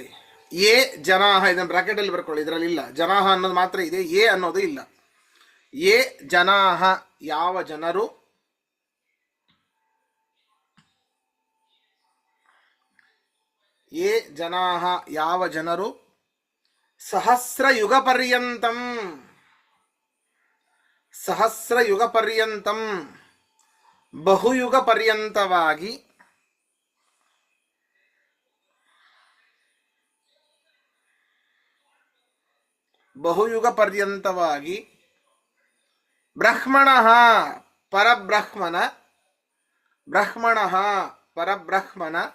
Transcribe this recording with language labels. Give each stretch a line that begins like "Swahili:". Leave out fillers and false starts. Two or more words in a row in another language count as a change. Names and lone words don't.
Sanskrit: ಯೇ ಜನಾಹ
Kannada: ಇದನ್ನು ಬ್ರಾಕೆಟ್ ಅಲ್ಲಿ ಬರ್ಕೊಳ್ಳಿ, ಇದರಲ್ಲಿ ಇಲ್ಲ. ಜನಾಹ ಅನ್ನೋದು ಮಾತ್ರ ಇದೆ, ಯೇ ಅನ್ನೋದು ಇಲ್ಲ.
Sanskrit: ಯೇ ಜನಾಹ
Kannada: ಯಾವ ಜನರು,
Sanskrit: ಯೇ ಜನಾಹ
Kannada: ಯಾವ ಜನರು
Sanskrit: ಸಹಸ್ರಯುಗ ಪರ್ಯಂತಂ ಸಹಸ್ರಯುಗ ಪರ್ಯಂತಂ
Kannada: ಬಹುಯುಗ ಪರ್ಯಂತವಾಗಿ ಬಹುಯುಗ ಪರ್ಯಂತವಾಗಿ
Sanskrit: ಬ್ರಹ್ಮಣಃ ಪರಬ್ರಹ್ಮನ ಬ್ರಹ್ಮಣಃ ಪರಬ್ರಹ್ಮನ